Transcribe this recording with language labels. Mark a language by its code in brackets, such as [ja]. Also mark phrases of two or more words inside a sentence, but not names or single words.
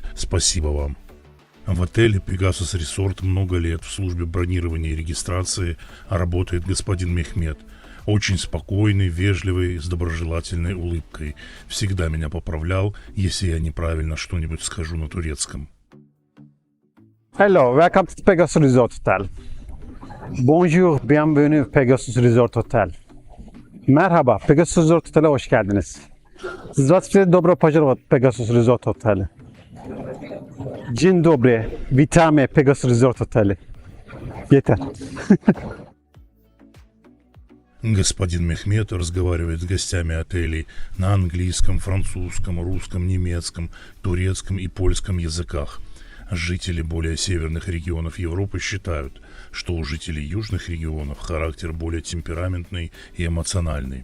[ru] Спасибо вам. В отеле Pegasus Resort много лет в службе бронирования и регистрации работает господин Мехмет. Очень спокойный, вежливый, с доброжелательной улыбкой. Всегда меня поправлял, если я неправильно что-нибудь скажу на турецком. [en] Hello, welcome to Pegasus Resort Hotel. [fr] Bonjour, bienvenue Pegasus Resort Hotel. [tr] Merhaba, Pegasus Resort Hotel'e hoş geldiniz. [ru] Здравствуйте, добро пожаловать в Pegasus Resort Hotel. [pl] Dzień dobry, witamy Pegasus Resort Hotel. [tr] Yeter. [ru] Господин Мехмет разговаривает с гостями отелей на английском, французском, русском, немецком, турецком и польском языках. Жители более северных регионов Европы считают, что у жителей южных регионов характер более темпераментный и эмоциональный.